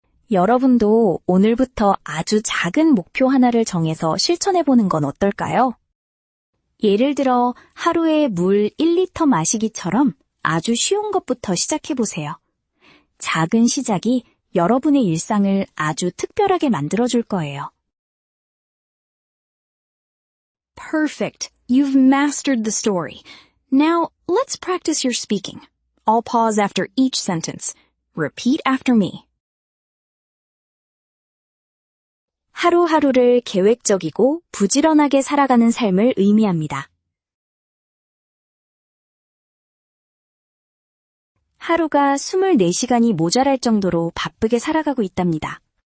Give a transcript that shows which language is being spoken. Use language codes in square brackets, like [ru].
[ko] 여러분도 오늘부터 아주 작은 목표 하나를 정해서 실천해보는 건 어떨까요? 예를 들어 하루에 물 1리터 마시기처럼 아주 쉬운 것부터 시작해보세요. 작은 시작이 여러분의 일상을 아주 특별하게 만들어줄 거예요. [en] Perfect. You've mastered the story. Now, let's practice your speaking. I'll pause after each sentence. Repeat after me. [ko] 하루하루를 계획적이고 부지런하게 살아가는 삶을 의미합니다. 하루가 24시간이 모자랄 정도로 바쁘게 살아가고 있답니다.